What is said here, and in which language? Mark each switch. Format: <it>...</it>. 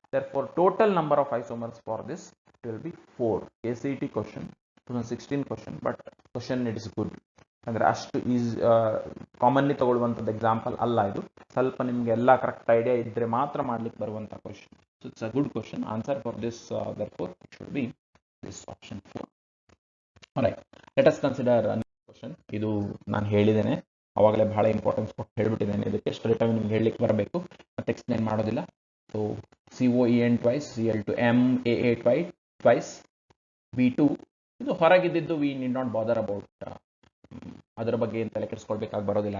<en>Therefore total number of isomers for this it will be 4. KCET question 2016 question, but question it is good.</en> <kn>ಅಂದರೆ ಅಷ್ಟು easy commonly ತಗೊಳ್ಳುವಂಥದ್ದು example ಅಲ್ಲ ಇದು. ಸ್ವಲ್ಪ ನಿಮಗೆ ಎಲ್ಲ ಕರೆಕ್ಟ್ ಐಡಿಯಾ ಇದ್ದರೆ ಮಾತ್ರ ಮಾಡ್ಲಿಕ್ಕೆ ಬರುವಂಥ question.</kn> <en>So it's a good question. Answer for this, therefore, it should be this option 4. Alright, let us consider another question.</en> <kn>ಇದು ನಾನು ಹೇಳಿದ್ದೇನೆ, ಅವಾಗಲೇ ಬಹಳ ಇಂಪಾರ್ಟೆನ್ಸ್ ಕೊಟ್ಟು ಹೇಳಿಬಿಟ್ಟಿದ್ದೇನೆ. ಇದಕ್ಕೆ ಸ್ಟ್ರೇಟ್ ಆಗಿ ನಿಮ್ಗೆ ಹೇಳಲಿಕ್ಕೆ ಬರಬೇಕು, ಮತ್ತೆ ಎಕ್ಸ್ಪ್ಲೇನ್ ಮಾಡೋದಿಲ್ಲ. So COEN twice, Cl2, MAA twice, B2. ಇದು ಹೊರಗಿದ್ದು</kn> <en>we need not bother about,</en> <kn>ಅದರ ಬಗ್ಗೆ ಏನು ತಲೆ ಕೆಡಿಸ್ಕೊಳ್ಬೇಕಾಗಿ ಬರೋದಿಲ್ಲ.</kn>